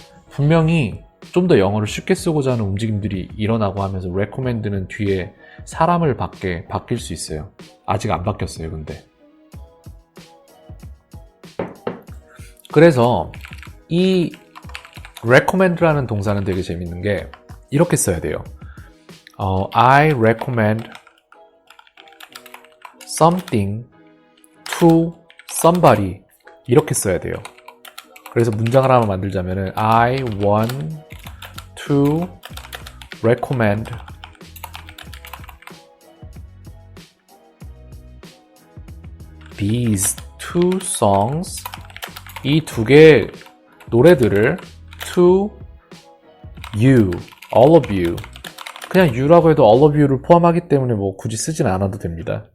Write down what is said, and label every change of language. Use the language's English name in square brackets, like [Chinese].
[Korean] 분명히 좀 더 영어를 쉽게 쓰고자 하는 움직임들이 일어나고 하면서 recommend는 뒤에 사람을 바뀔 수 있어요. 아직 안 바뀌었어요, 근데. 그래서 이 recommend라는 동사는 되게 재밌는 게 이렇게 써야 돼요. [English] I recommend something to somebody [Korean] 이렇게 써야 돼요. 그래서 문장을 하나 만들자면은 [English] I want to recommend these two songs [Korean] 이 두 개의 노래들을 [English] to you, all of you [Korean] 그냥 you라고 해도 all of you를 포함하기 때문에 뭐 굳이 쓰진 않아도 됩니다.